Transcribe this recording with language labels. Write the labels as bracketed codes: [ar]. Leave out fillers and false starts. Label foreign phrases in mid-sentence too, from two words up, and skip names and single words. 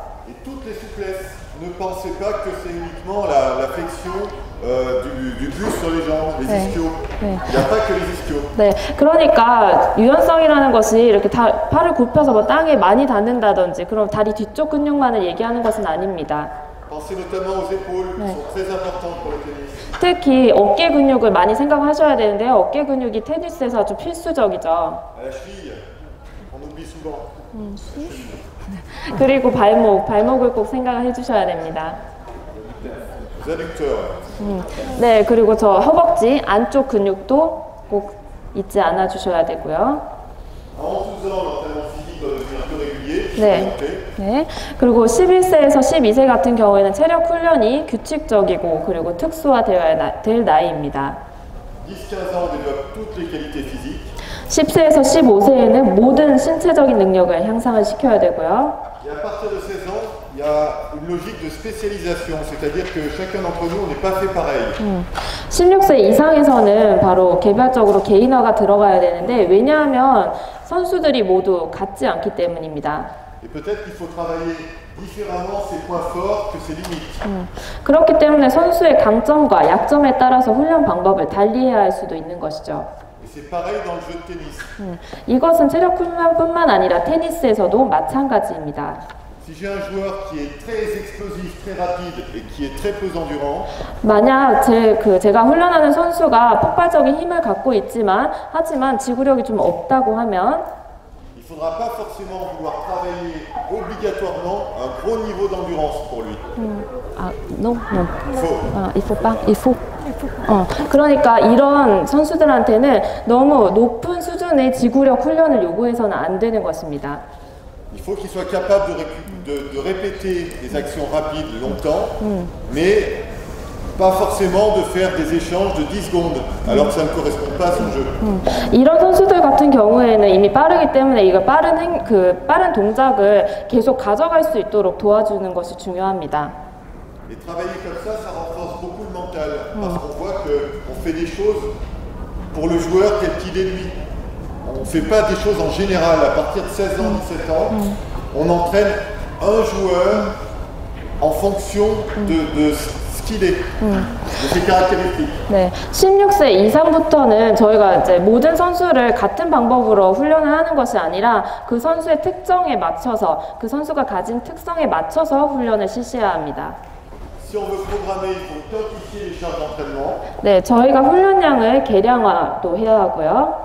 [fr] Et toutes les souplesses, ne pensez pas que c'est uniquement la flexion du buste sur les jambes, les ischios. Il n'y a pas que les ischios. [ko] 네, 그러니까 유연성이라는 것이 이렇게 팔을 굽혀서 뭐 땅에 많이 닿는다든지 그럼 다리 뒤쪽 근육만을 얘기하는 것은 아닙니다. [fr] Pensez notamment aux épaules qui sont très importantes pour le tennis. [ko] 특히 어깨 근육을 많이 생각하셔야 되는데요. 어깨 근육이 테니스에서 아주 필수적이죠. [fr] À la cheville, on oublie souvent. [ko] 그리고 발목을 꼭 생각을 해주셔야 됩니다. [fr] Les adducteurs. [ko] 네, 그리고 저 허벅지 안쪽 근육도 꼭 잊지 않아 주셔야 되고요. [fr] En 12 ans, l'entraînement physique doit devenir plus régulier, [ko] 네. [fr] orienté. [ko] 네. 그리고 11세에서 12세 같은 경우에는 체력 훈련이 규칙적이고 그리고 특수화되어야 될 나이입니다. [fr] 10-15 ans, on développe toutes les qualités physiques. [ko] 10세에서 15세에는 모든 신체적인 능력을 향상을 시켜야 되고요. [fr] Et Et à partir de 16 ans, il y a une logique de spécialisation, c'est-à-dire que chacun d'entre nous, on n'est pas fait pareil. [ko] 16세 이상에서는 바로 개별적으로 개인화가 들어가야 되는데 왜냐하면 선수들이 모두 같지 않기 때문입니다. [fr] Et peut-être qu'il faut travailler différemment ses points forts que ses limites. [ko] 그렇기 때문에 선수의 강점과 약점에 따라서 훈련 방법을 달리해야 할 수도 있는 것이죠. [fr] Et c'est pareil dans le jeu de tennis. [ko] 이것은 체력 훈련뿐만 아니라 테니스에서도 마찬가지입니다. [fr] Si j'ai un joueur qui est très explosif, très rapide et qui est très peu endurant, [ko] 만약 제가 훈련하는 선수가 폭발적인 힘을 갖고 있지만 하지만 지구력이 좀 없다고 하면 [fr] il ne faudra pas forcément vouloir travailler obligatoirement un gros niveau d'endurance pour lui. non. Il faut. il faut. [ko] 그러니까 이런 선수들한테는 너무 높은 수준의 지구력 훈련을 요구해서는 안 되는 것입니다. [fr] Il faut qu'il soit capable de répéter des actions rapides longtemps, mais pas forcément de faire des échanges de 10 secondes, alors que ça ne correspond pas à son jeu. [ko] 이런 선수들 같은 경우에는 이미 빠르기 때문에 이거 빠른 동작을 계속 가져갈 수 있도록 도와주는 것이 중요합니다. [fr] Et travailler comme ça renforce beaucoup le mental, parce qu'on voit qu'on fait des choses pour le joueur tel qu'il est lui. On ne fait pas des choses en général. À partir de 16 ans, 17 ans, on entraîne un joueur en fonction de ce qu'il est, de ses caractéristiques. [ko] 네, 16세 이상부터는 저희가 이제 모든 선수를 같은 방법으로 훈련을 하는 것이 아니라 그 선수의 특성에 맞춰서 그 선수가 가진 특성에 맞춰서 훈련을 실시해야 합니다. [fr] Si on veut programmer, il faut quantifier les charges d'entraînement. [ko] 네, 저희가 훈련량을 계량화도 해야 하고요.